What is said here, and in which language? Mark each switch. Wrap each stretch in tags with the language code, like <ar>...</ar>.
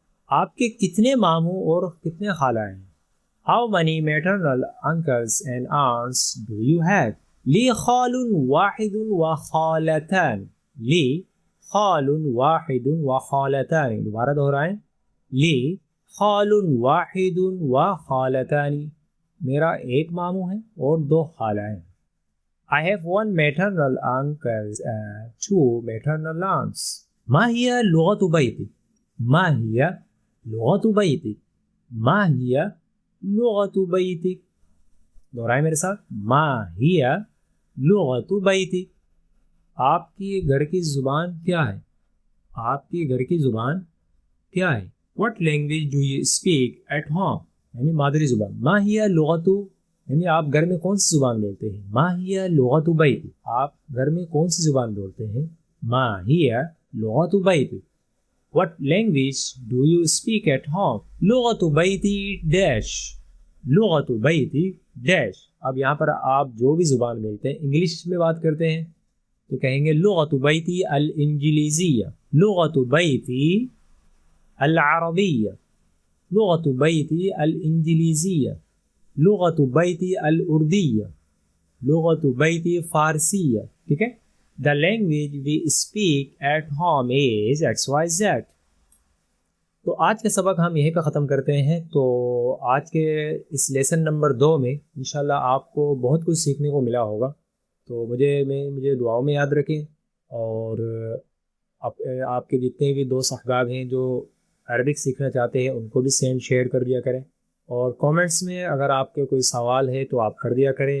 <ur>آپ کے کتنے ماموں اور کتنے خالہ ہیں؟</ur> <en>How many maternal uncles and aunts do you have؟</en> <ar>لی خال واحد و خالتان،</ar> <ur>لی خال واحد و خالتان. دوبارہ دہرائیں.</ur> <ar>لی خال واحد و خالتان،</ar> <ur>میرا ایک ماموں ہے اور دو خالہ ہیں.</ur> <en>I have one maternal uncle and two maternal aunts.</en> <ar>ما هي لغة بيتك؟ ما هي لغة بيتك؟ ما هي لغة بيتك؟</ar> <ur>دہرائیں میرے ساتھ.</ur> <ar>ما هي لغة بيتك،</ar> <ur>آپ کی گھر کی زبان کیا ہے؟ آپ کی گھر کی زبان کیا ہے؟</ur> <en>What language do you speak at home؟</en> <ur>یعنی مادری زبان.</ur> <ar>ما هي لغة،</ar> <ur>یعنی آپ گھر میں کون سی زبان بولتے ہیں.</ur> <ar>ما هي لغة بيتك،</ar> <ur>آپ گھر میں کون سی زبان بولتے ہیں.</ur> <ar>ما هي لغة بيتك.</ar> <en>What language do you speak at home؟</en> <ar>لغة بيتي ڈیش، لغة بيتي ڈیش.</ar> <ur>اب یہاں پر آپ جو بھی زبان بولتے ہیں، انگلش میں بات کرتے ہیں تو کہیں گے</ur> <ar>لغت بیتی الانجلیزیہ، لغت بیتی العربیہ، لغت بیتی الانجلیزیہ، لغت بیتی الاردیہ، لغت بیتی فارسیہ.</ar> <ur>ٹھیک ہے.</ur> <en>The language we speak at home is XYZ.</en> <ur>تو آج کا سبق ہم یہیں پہ ختم کرتے ہیں. تو آج کے اس لیسن نمبر 2 میں انشاءاللہ آپ کو بہت کچھ سیکھنے کو ملا ہوگا. تو مجھے دعاؤں میں یاد رکھیں، اور آپ کے جتنے بھی دوست احباب ہیں جو عربک سیکھنا چاہتے ہیں ان کو بھی شیئر کر دیا کریں، اور کامنٹس میں اگر آپ کے کوئی سوال ہے تو آپ کر دیا کریں.</ur>